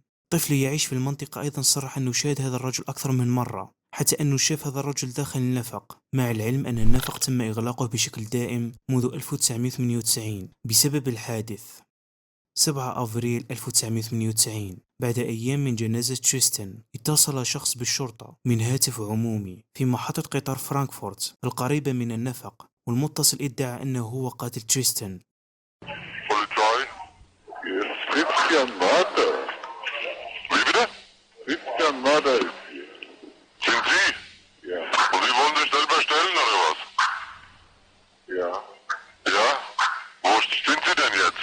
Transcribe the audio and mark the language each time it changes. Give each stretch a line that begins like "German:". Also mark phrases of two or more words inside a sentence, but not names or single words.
Arabic: طفل يعيش في المنطقة أيضا صرح أنه شاهد هذا الرجل أكثر من مرة، حتى أنه شاف هذا الرجل داخل النفق، مع العلم أن النفق تم إغلاقه بشكل دائم منذ 1998 بسبب الحادث. 7 أفريل 1998 بعد أيام من جنازة تريستن اتصل شخص بالشرطة من هاتف عمومي في محطة قطار فرانكفورت القريبة من النفق، والمتصل ادعى أنه هو قاتل تريستن.
German: Polizei? Hier ist Christian Mörder. Wie bitte? Christian Mörder ist hier. Sind Sie? Ja. Und Sie wollen sich selber stellen oder was? Ja. Ja? Wo sind Sie denn jetzt?